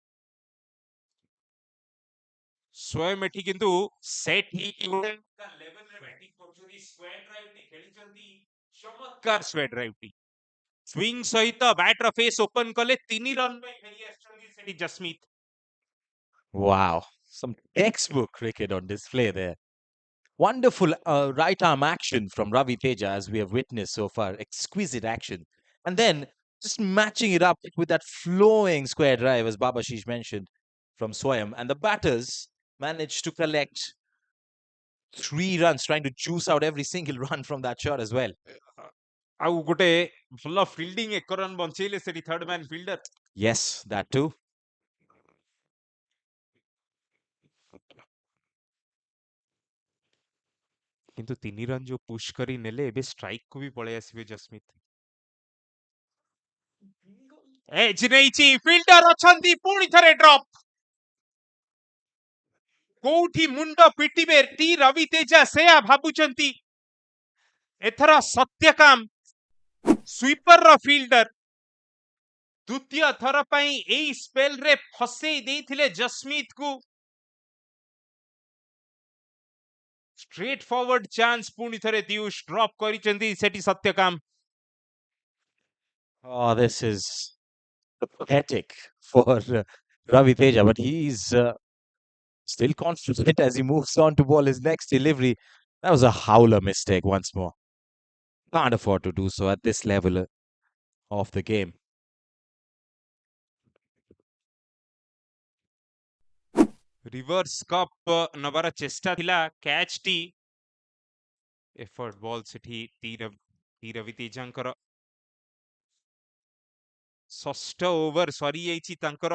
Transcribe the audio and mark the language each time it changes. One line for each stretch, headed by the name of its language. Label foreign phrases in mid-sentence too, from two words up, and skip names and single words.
Odia: ସ୍ୱୟଂ ଏଠି କିନ୍ତୁ ସେଟ୍ ହେଇକି ଗୋଟେ ଲେଭେଲରେ ବ୍ୟାଟିଂ କରୁଛନ୍ତି।
English: square drive
Odia: ଟି ଖେଳିଛନ୍ତି, ଚମତ୍କାର
English: square drive
Odia: ଟି। ସ୍ୱିଙ୍ଗ ସହିତ ବ୍ୟାଟର
English: face open
Odia: କଲେ 3 ରନ୍ ପାଇଁ ଫେରି ଆସିଛନ୍ତି ସେଠି ଜସ୍ମିତ।
English: Wow, some textbook cricket on display there. Wonderful right arm action from Ravi Teja, as we have witnessed so far. Exquisite action. And then just matching it up with that flowing square drive, as Babashish mentioned, from Swayam. And the batters managed to collect 3 runs, trying to juice out every single run from that shot as well.
Odia: ଆଉ ଗୋଟେ ଭଲ ଫିଲ୍ଡିଂ, 1 ରନ୍ ବଞ୍ଚେଇଲେ ସେଠି
English: third man fielder. Yes, that too.
Odia: କିନ୍ତୁ 3 ରନ୍ ଯୋଉ ପୁsh କରି ନେଲେ, ଏବେ ଷ୍ଟ୍ରାଇକ୍ କୁ ବି ପଳେଇ ଆସିବେ ଜସ୍ମିତ। ଏଜ୍ ନେଇଛି, ଫିଲ୍ଡର ଅଛନ୍ତି, ପୁଣି ଥରେ ଡ୍ରପ୍। କୋଉଠି ମୁଣ୍ଡ ପିଟିବେ ଟି ରବି ତେଜା ସେୟା ଭାବୁଛନ୍ତି। ଏଥର ସତ୍ୟକାମ ସୁଇପରର ଫିଲ୍ଡର ଦ୍ୱିତୀୟ ଥର ପାଇଁ ଏଇ ସ୍ପେଲରେ ଫସେଇ ଦେଇଥିଲେ ଜସ୍ମିତକୁ।
English: straight forward chance
Odia: ପୁଣି ଥରେ ଦିୟୁଷ ଡ୍ରପ୍ କରିଛନ୍ତି ସେଠି ସତ୍ୟକାମ।
English: Oh, this is pathetic for Ravi Teja, but he's still confident as he moves on to ball his next delivery. That was a howler mistake once more. Can't afford to do so at this level of the game. reverse cup
Odia: ନବାର ଚେଷ୍ଟା ଥିଲା, କ୍ୟାଚ୍ ଟି
English: effort ball
Odia: ସେଠି ଟି ରବି ତେଜାଙ୍କର। ଷଷ୍ଠ ଓଭର ସରିଯାଇଛି ତାଙ୍କର।